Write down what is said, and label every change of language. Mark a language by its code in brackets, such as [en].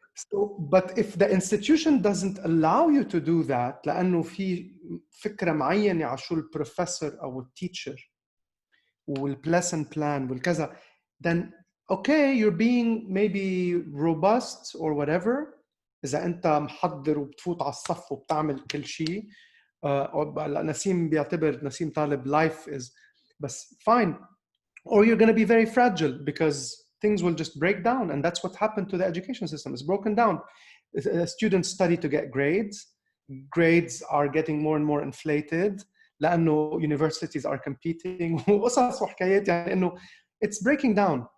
[en] So, but if the institution doesn't allow you to do that, [ar] لأنه في فكرة معينة على شو البروفيسور أو التيتشر, [en] والplesson plan [ar] والكذا, [en] then okay, you're being maybe robust or whatever. [ar] إذا أنت محضر وبتفوت على الصف وبتعمل كل شيء. نسيم بيعتبر نسيم طالب [en] life is [ar] بس [en] fine. Or you're going to be very fragile because things will just break down, and that's what happened to the education system. It's broken down. Students study to get grades. Grades are getting more and more inflated [ar] لأنه [en] universities are competing [ar] وقصص وحكايات يعني إنه [en] it's breaking down.